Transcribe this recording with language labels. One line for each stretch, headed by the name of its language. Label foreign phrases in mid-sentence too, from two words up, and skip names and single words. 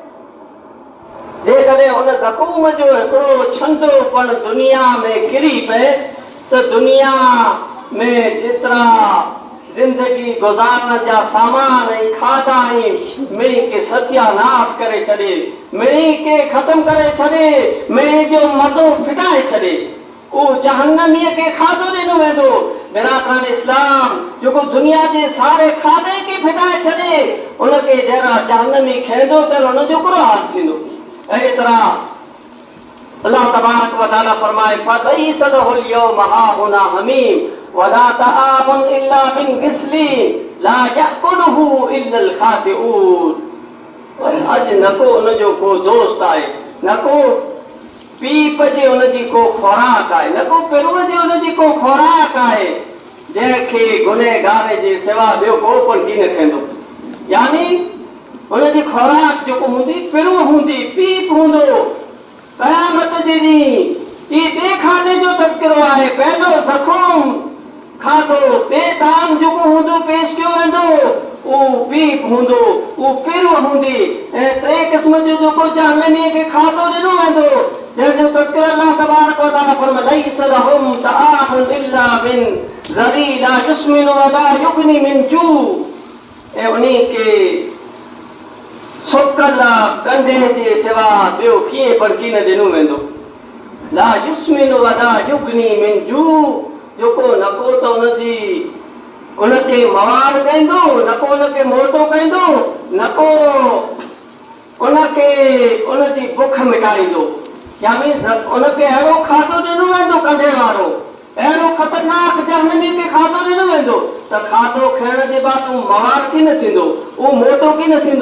Sindhi: जेकॾहिं हुन ज़क़ूम जो हिकिड़ो छंदो पण दुनिया में किरी पए त दुनिया में जेतिरा जिंदगी गुज़ारण जा सामान ऐं खाधा ऐं मिड़ी के सत्यानाश करे छॾे, मिड़ी के ख़तम करे छॾे, मिड़ी जो मज़ो फिटाए छॾे, उहो जहन्नमीअ खे खाधो ॾिनो वेंदो। बिरादरान इस्लाम जेको दुनिया जे सारे खाधे खे फिटाए छॾे उनखे जहिड़ा जहन्नमी खाईंदो त हुनजो बुरो हाल थींदो। अहिड़ी तरह अल्लाह तबारक व तआला फरमाए
Arabic: فليس له اليوم هاهنا حميم ولا طعام إلا من غسلين لا يأكله إلا الخاطئون.
Sindhi: अॼु न को उनजो को दोस्त आहे, न को पीप जे उनजी को खुराक आहे, न को पिरुअ जे उनजी को खुराक आहे जंहिंखे गुनहगार जे सिवा ॿियो को पण की न खाईंदो। यानी उनजी खुराक जेको हूंदी पिरुअ हूंदी, पीप हूंदो। क़यामत जे ॾींहुं ई ॿिए खाधे जो तज़किरो आहे। पहिरियों ज़क़ूम खाधो, ॿिए ताम जेको हूंदो पेश कयो वेंदो उहो पीप हूंदो, उहो पिरुअ हूंदी, ऐं टे क़िस्म जो जेको जहन्नमीअ खे खाधो ॾिनो वेंदो जंहिंजो तज़किरो अल्लाह तबारक व तआला फरमाए
Arabic: ليس لهم طعام إلا من ضريع لا يسمن ولا يغني من جوع.
Sindhi: ऐं उन्ही के सुकल कंधे जे सिवा ॿियो कीअं पण की न ॾिनो वेंदो।
Arabic: لا يسمن ولا يغني من جوع,
Sindhi: जेको न को त उनखे मवाड़ कंदो, न को उनखे मोटो कंदो, न को उनखे उनजी बुख मिटाईंदो। यानी उनखे अहिड़ो खाधो ॾिनो वेंदो कंधे वारो, अहिड़ो ख़तरनाक जहन्नमी खे खाधो ॾिनो वेंदो त खाधो खाइण जे बाद उहो मवाड़ की न थींदो, उहो मोटो की न थींदो।